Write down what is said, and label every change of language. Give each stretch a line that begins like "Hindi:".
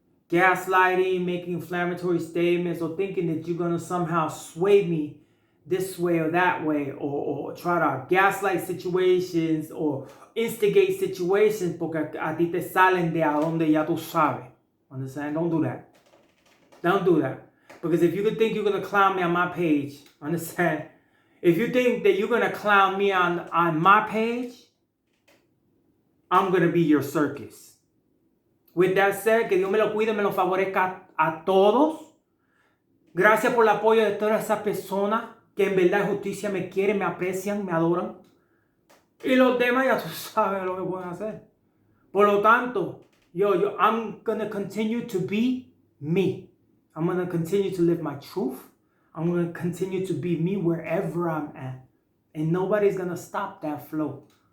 English: Gaslighting, making inflammatory statements, or thinking that you're going to somehow sway me this way or that way, or try to gaslight situations or instigate situations porque a ti te salen de a donde ya tú sabes. Understand? Don't do that. Don't do that. Because if you could think you're going to clown me on my page, understand? If you think that you're going to clown me on my page, I'm going to be your circus.
Spanish: With that said, que Dios me lo cuide, me lo favorezca a todos. Gracias por el apoyo de todas esas personas que en verdad justicia me quieren, me aprecian, me adoran. Y los demás ya tú sabes lo que pueden hacer.
English: Por lo tanto, I'm going to continue to be me. I'm going to continue to live my truth. I'm going to continue to be me wherever I'm at. And nobody's going to stop that flow.